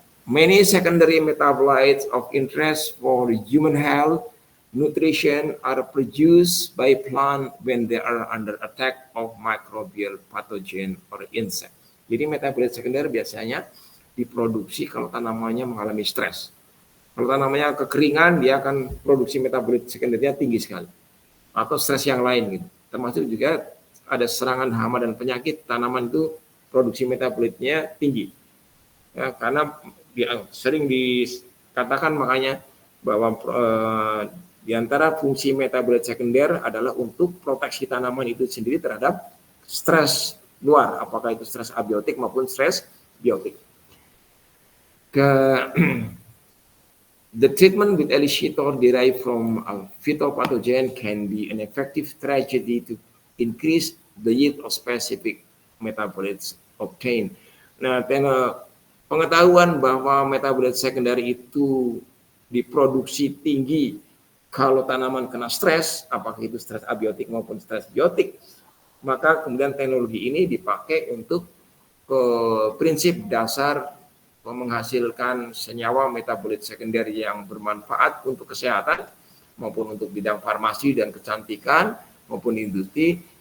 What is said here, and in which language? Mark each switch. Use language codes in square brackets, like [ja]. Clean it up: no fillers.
[en] Many secondary metabolites of interest for human health, nutrition are produced by plant when they are under attack of microbial pathogen or insect. [id] Jadi metabolit sekunder biasanya diproduksi kalau tanamannya mengalami stres. Kalau tanamannya kekeringan, dia akan produksi metabolit sekundernya tinggi sekali. Atau stres yang lain gitu. Termasuk juga ada serangan hama dan penyakit, tanaman itu produksi metabolitnya tinggi. Ya, karena sering dikatakan makanya bahwa di antara fungsi metabolit sekunder adalah untuk proteksi tanaman itu sendiri terhadap stres luar, apakah itu stres abiotik maupun stres biotik. [en] The treatment with Elishitor derived from a phytopathogen can be an effective strategy to increase the yield of specific metabolites obtained. [id] Nah, pengetahuan bahwa metabolit sekunder itu diproduksi tinggi kalau tanaman kena stres, apakah itu stres abiotik maupun stres biotik, maka kemudian teknologi ini dipakai untuk prinsip dasar menghasilkan senyawa metabolit sekunder yang bermanfaat untuk kesehatan maupun untuk bidang farmasi dan kecantikan maupun industri